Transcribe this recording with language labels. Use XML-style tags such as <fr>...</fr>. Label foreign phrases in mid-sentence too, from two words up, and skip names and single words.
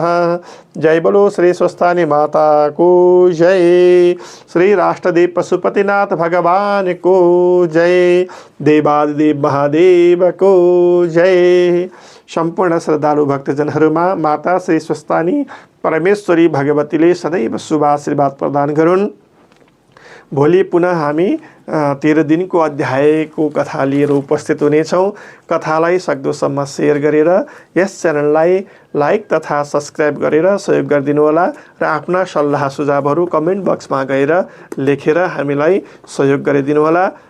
<hi>जय बोलो</hi> <ne>श्री स्वस्थानी माता को जय। श्री राष्ट्रदेव पशुपतिनाथ भगवान को जय। देवादिदेव महादेव को जय। सम्पूर्ण श्रद्धालु भक्तजनहरूमा माता श्री स्वस्थानी परमेश्वरी भगवतीले सदैव शुभ आशीर्वाद प्रदान गरून्। भोलि पुनः हामी 13 दिनको अध्यायको कथा लिएर उपस्थित हुनेछौँ। कथालाई सक्दोसम्म सेयर गरेर यस च्यानललाई लाइक तथा सब्स्क्राइब गरेर सहयोग गरिदिनुहोला र आफ्ना सल्लाह सुझावहरू</ne> <en>comment boxमा</en> <ne>गएर लेखेर हामीलाई सहयोग गरिदिनुहोला।</ne>